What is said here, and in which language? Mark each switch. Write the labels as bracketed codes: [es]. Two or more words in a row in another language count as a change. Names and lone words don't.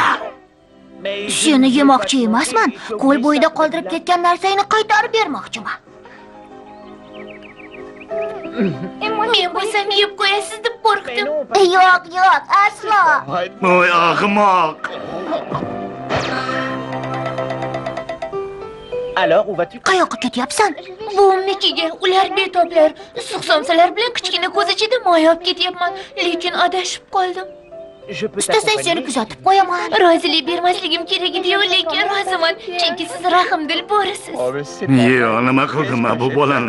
[uz] Seni yemoqchi emasman. Ko'l bo'yida qoldirib ketgan narsangni qaytarib bermoqchiman. Men bo'lsam yeb qo'yasiz deb qo'rqdim. Yo'q, aslo. Voy ahmoq. [fr] Alors, où vas-tu? [uz] Qayoqqa ketyapsan? Buvimnikiga. Ular betoblar. Suqsomsalar bilan kichkina ko'zachida moya olib ketyapman, lekin adashib qoldim. Istasang seni kuzatib qo'yaman. Rozilik bermasligim kerak edi-yu, lekin roziman, chunki siz rahmdil bo'risiz. Yo, nima qildim bu bolani?